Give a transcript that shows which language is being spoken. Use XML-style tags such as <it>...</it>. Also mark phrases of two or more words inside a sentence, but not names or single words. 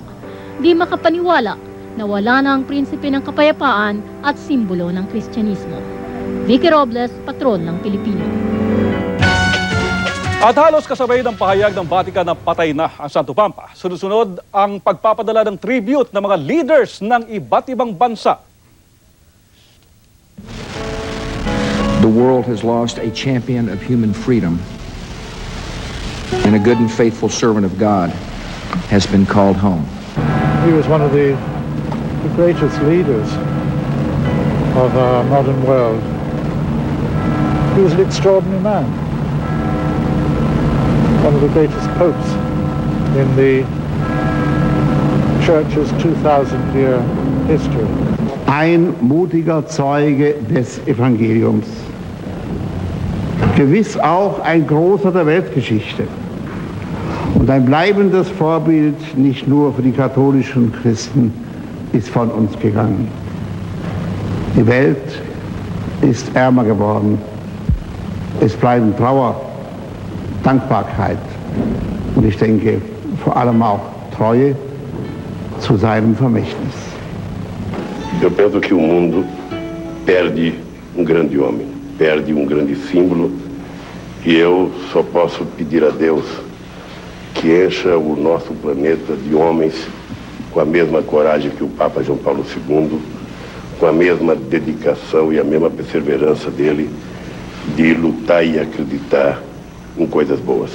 <tl>Di makapaniwala na wala na ang prinsipe ng kapayapaan at simbolo ng Kristyanismo. Vicky Robles, Patron ng Pilipino. At halos kasabay ng pahayag ng Vatican na patay na ang Santo Papa. Sunod-sunod ang pagpapadala ng tribute ng mga leaders ng iba't ibang bansa.</tl> <en>The world has lost a champion of human freedom, and a good and faithful servant of God has been called home. He was one of the greatest leaders of our modern world. He was an extraordinary man. One of the greatest popes in the Church's 2,000-year history.</en> <de>Ein mutiger Zeuge des Evangeliums. Gewiss auch ein großer der Weltgeschichte und ein bleibendes Vorbild nicht nur für die katholischen Christen ist von uns gegangen. Die Welt ist ärmer geworden. Es bleiben Trauer, Dankbarkeit und ich denke vor allem auch Treue zu seinem Vermächtnis.</de> <pt>Eu penso que o mundo perde grande homem, perde grande símbolo. E eu só posso pedir a Deus que encha o nosso planeta de homens com a mesma coragem que o Papa João Paulo II, com a mesma dedicação e a mesma perseverança dele de lutar e acreditar em coisas boas.</pt>